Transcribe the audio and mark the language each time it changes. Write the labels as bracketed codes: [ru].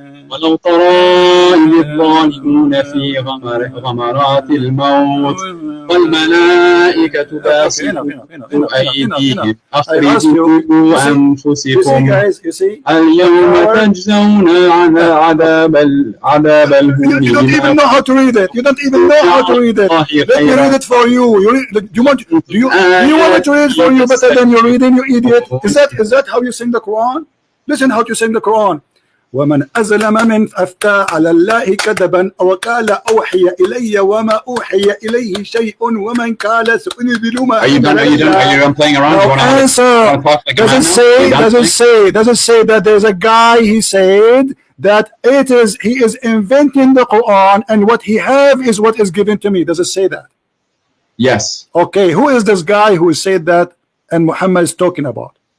[ar] ولو ترى إذ الظالمون في غمرات الموت والملائكة باسطوا أيديهم أخرجوا أنفسكم اليوم تجزون عذاب الهون [en] You don't even know how to read it. You don't even know how to read it. Let me read it for you. Do you want me to read it for you better than you're reading, you idiot? Is that how you sing the Quran? Listen how you sing the Quran. [ar] ومن أظلم من أفتى على الله كذبا أو قال أوحي إلي وما أوحي إليه شيء ومن قال سأنزل ما [en] Are you done playing around? No answer. Does it say that there's a guy, he said that he is inventing the Quran and what he have is what is given to me? Does it say that? Yes. Okay, who is this guy who said that and Muhammad is talking about?